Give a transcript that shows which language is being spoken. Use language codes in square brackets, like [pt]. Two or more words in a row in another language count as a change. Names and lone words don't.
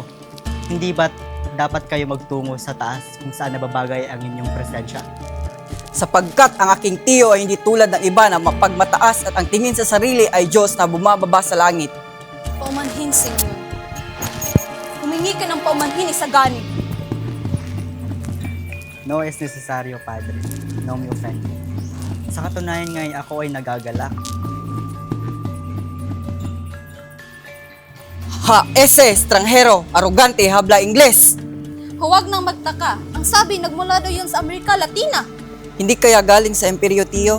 [tl] Hindi ba't dapat kayo magtungo sa taas kung saan nababagay ang inyong presensya? Sapagkat ang aking tiyo ay hindi tulad ng iba na mapagmataas at ang tingin sa sarili ay Diyos na bumababa sa langit. Paumanhin, Senyor. Humingi ka ng paumanhin, Isagani. [es] No es necesario, padre. No me offend. [tl] Sa katunayan ngayon, ako ay nagagalak. [es] Ha, ese, estranghero, arugante, habla Ingles. [tl] Huwag nang magtaka. Ang sabi, nagmula daw yun sa Amerika Latina. Hindi kaya galing sa imperyo, tiyo?